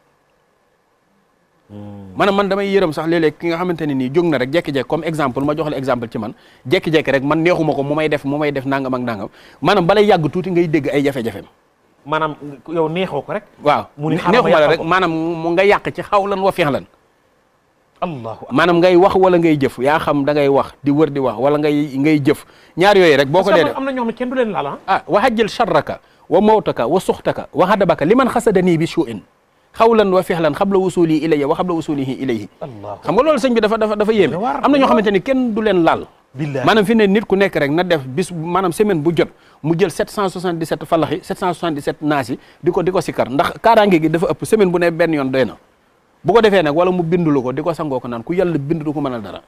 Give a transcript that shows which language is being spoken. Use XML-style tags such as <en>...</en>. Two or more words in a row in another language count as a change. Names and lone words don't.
<wo>maanaam man damay yërëm sax léeg-léeg ki nga xamante ne nii jóg na rek jekki-jekki</wo> <fr>comme exemple</fr> <wo>ma jox la exemple ci man jekki-jekki rek man neexuma ko mu may def nangam ak nangam maanaam balay yàgg tuuti ngay dégg ay jafe-jafeem maanaam yow neexoo ko rek waaw neexuma la rek maanaam mu nga yàq ci xaw lan wa feex lan maanaam ngay wax wala ngay jëf yaa xam da ngay wax di wër di wax wala ngay jëf ñaar yooyu rek boo ko dee def am na ñoo xam ne kenn du leen laal</wo> <ar>واجعل شرك وموتك وسخطك وغضبك لمن حسدني بشيء قولا وفعلا قبل وصولي إلي وقبل وصوله إليه</ar> <wo>xam nga loolu sëñ bi dafa yéeme am na ñoo xamante ni kenn du leen laal maanaam fi ne nit ku nekk rek na def bis maanaam semaine bu jot mu jël 777 falaxi 777 naasi di ko sikkar ndax kaaraange gi dafa ëpp semaine bu ne benn yoon doy na bu ko defee nag wala mu bindulu ko di ko sangoo ko naan ku yàlla bind du ko mënal dara</wo>